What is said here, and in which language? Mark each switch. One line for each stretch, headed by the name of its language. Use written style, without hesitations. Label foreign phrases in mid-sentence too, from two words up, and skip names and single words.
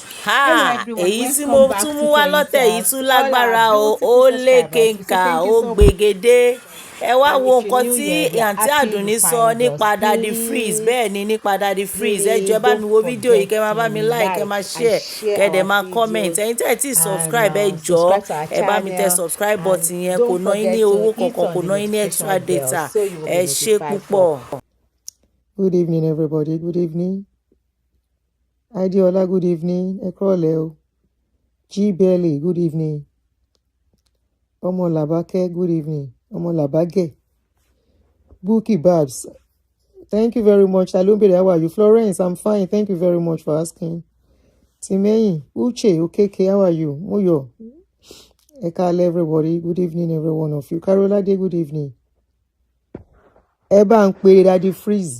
English: Hello everyone,
Yoruba: èyí tí
English: welcome
Yoruba: mo
English: back
Yoruba: tún
English: to
Yoruba: mú wá lọ́tẹ̀ yìí tún
English: all
Yoruba: lágbára
English: our
Yoruba: o,
English: beautiful
Yoruba: ó lékè
English: subscribers. We say
Yoruba: nkà,
English: thank you
Yoruba: ó
English: so much.
Yoruba: gbègédé. Ẹ wá
English: And
Yoruba: wo
English: if you're
Yoruba: nǹkan
English: new
Yoruba: tí
English: here, we are
Yoruba: Aunty
English: asking you
Yoruba: Adunni sọ
English: find us.
Yoruba: nípa Daddy Freeze. Bẹ́ẹ̀ ni nípa Daddy Freeze. Ẹ jọ̀ọ́ ẹ bá mi wo fídíò yìí, kẹ́ máa bá mi like, kẹ́ máa
English: and share, share
Yoruba: kẹ́ dẹ̀
English: our
Yoruba: máa comment.
English: videos
Yoruba: Ẹ̀yin tẹ́ ẹ tí
English: and
Yoruba: subscribe, ẹ jọ̀ọ́
English: subscribe to our
Yoruba: ẹ bá mi tẹ
English: channel. subscribe button And
Yoruba: yẹn, kò
English: don't
Yoruba: ná yín ní
English: forget
Yoruba: owó
English: to hit
Yoruba: kankan,
English: on
Yoruba: kò
English: the
Yoruba: ná yín ní extra
English: notification bell
Yoruba: data.
English: so you will
Yoruba: Ẹ
English: be
Yoruba: ṣé
English: notified
Yoruba: púpọ̀.
English: Good evening, everybody. Good evening. Ideola, good evening. Ekroleo. G. Belly, good evening. Omo Labake, good evening. Omo Labage. Buki Babs, thank you very much. Alumbere, how are you? Florence, I'm fine. Thank you very much for asking. Timei, Uche, Okeke, how are you? Muyo. Ekale, everybody. Good evening, every one of you. Carola Day, good evening. Eba and Daddy Freeze.